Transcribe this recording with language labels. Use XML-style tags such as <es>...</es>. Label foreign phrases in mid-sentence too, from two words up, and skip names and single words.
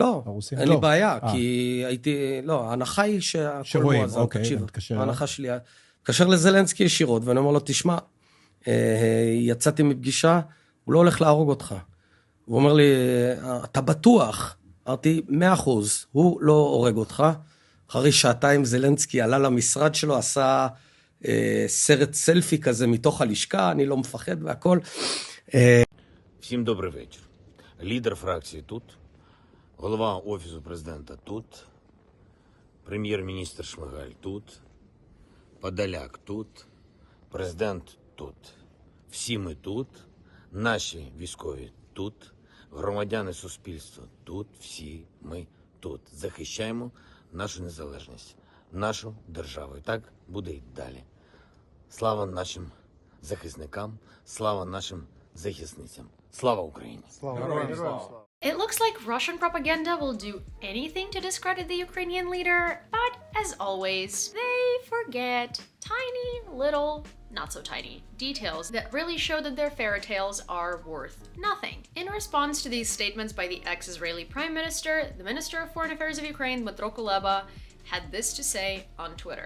<he>לא, אין לי בעיה, כי הייתי, לא, ההנחה היא שהכל מואזן, תקשיב, ההנחה שלי, קשר לזלנסקי ישירות, ואני אומר לו, תשמע, יצאתי מפגישה, הוא לא הולך להרוג אותך. הוא אומר לי, אתה בטוח? אמרתי, 100%, הוא לא הורג אותך. אחרי שעתיים זלנסקי עלה למשרד שלו, עשה סרט סלפי כזה מתוך הלשכה, אני לא מפחד והכל.</he> <uk>Всім добрий вечір. Лідер фракції тут, голова Офісу президента тут, прем'єр-міністр Шмигаль тут, Подоляк тут, президент тут. Всі ми тут, наші військові тут, громадяни суспільства тут, всі ми тут. Захищаємо нашу незалежність, нашу державу. І так буде й далі. Слава нашим захисникам, слава нашим захисницям. Слава Україні!</uk> <en>It looks like Russian propaganda will do anything to discredit the Ukrainian leader, but as always, they forget tiny little, not so tiny, details that really show that their fairy tales are worth nothing. In response to these statements by the ex-Israeli Prime Minister, the Minister of Foreign Affairs of Ukraine, Dmytro Kuleba, had this to say on Twitter.</en>